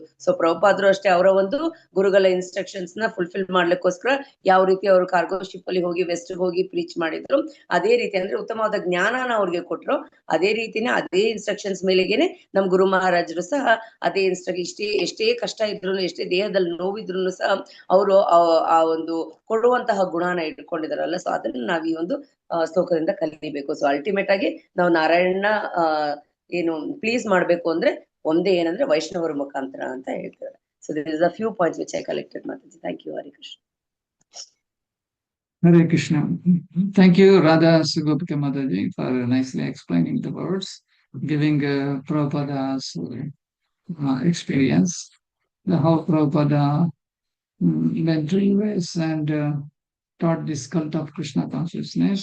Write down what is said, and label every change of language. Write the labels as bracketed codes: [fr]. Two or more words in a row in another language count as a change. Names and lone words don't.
[kn] ಸೊ ಪ್ರಭುಪಾದರು ಅಷ್ಟೇ ಅವರ ಒಂದು ಗುರುಗಳ ಇನ್ಸ್ಟ್ರಕ್ಷನ್ಸ್ ನ ಫುಲ್ಫಿಲ್ ಮಾಡ್ಲಿಕ್ಕೋಸ್ಕರ ಯಾವ ರೀತಿ ಅವರು [en] cargo ship [kn] ಅಲ್ಲಿ ಹೋಗಿ ವೆಸ್ಟ್ ಹೋಗಿ ಪ್ರೀಚ್ ಮಾಡಿದ್ರು, ಅದೇ ರೀತಿ ಅಂದ್ರೆ ಉತ್ತಮವಾದ ಜ್ಞಾನನ ಅವ್ರಿಗೆ ಕೊಟ್ರು, ಅದೇ ರೀತಿನೇ ಅದೇ ಇನ್ಸ್ಟ್ರಕ್ಷನ್ಸ್ ಮೇಲೆಗೇನೆ ನಮ್ ಗುರು ಮಹಾರಾಜರು ಸಹ ಅದೇ ಎಷ್ಟೇ ಕಷ್ಟ ಇದ್ರು, ಎಷ್ಟೇ ದೇಹದಲ್ಲಿ ನೋವಿದ್ರು ಸಹ ಅವರು ಆ ಒಂದು ಕೊಡುವಂತಹ ಗುಣನ ಇಟ್ಕೊಂಡಿದಾರಲ್ಲ. ಸೊ ಅದನ್ನ ನಾವ್ ಈ ಒಂದು ಶ್ಲೋಕದಿಂದ ಕಲಿಬೇಕು. ಸೊ ಅಲ್ಟಿಮೇಟ್ ಆಗಿ ನಾವು ನಾರಾಯಣ ಏನು ಪ್ಲೀಸ್ ಮಾಡ್ಬೇಕು ಅಂದ್ರೆ ಒಂದೇ, ಏನಂದ್ರೆ ವೈಷ್ಣವರ ಮುಖಾಂತರ ಅಂತ ಹೇಳ್ತಾರೆ. [en] so this is a few points which I collected. ಮಾತಾಜಿ, thank you. ಹರಿ ಕೃಷ್ಣ. Hare Krishna. Thank you, Radha Sugopika Mataji, for nicely explaining the words, giving Prabhupada's experience, how Prabhupada went to US and taught this cult of Krishna consciousness.